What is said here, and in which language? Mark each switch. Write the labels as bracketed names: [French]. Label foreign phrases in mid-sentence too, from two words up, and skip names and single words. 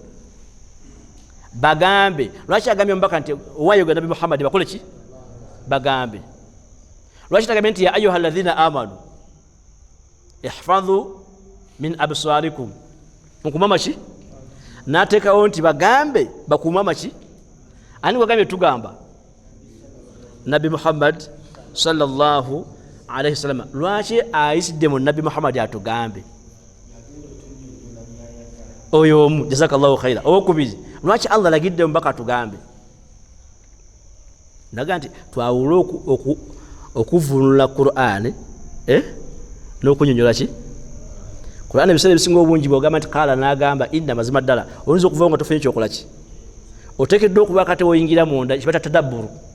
[Ganda] bagambe lwaki agambye mbaka nti wayo ga nabi Muhammad bakole ki bagambe lwaki tagambye nti [Arabic] ya ayuha alladhina amanu ihfadhu min absarikum [Ganda] mukumama ki natekawo nti bagambe bakumama ki ani bagambye tugamba nabi Muhammad [Arabic] sallallahu alayhi wasallam [Ganda] lwaki ayisidde mu nabi Muhammad atugambe oyo omu [Arabic] jazakallahu khaira [Ganda] okubiri lwaki Allah lagidde mbaka tugambe naga nti twawula okuvunula Qur'an n'okunyonyola ki Qur'an ebiseera ebisinga obungi bwogamba nti kala n'agamba inna mazima ddala oyinza okuva nga tofunye ekyokola ki oteekeddwa okuba kati woyingira munda kibata tadabburu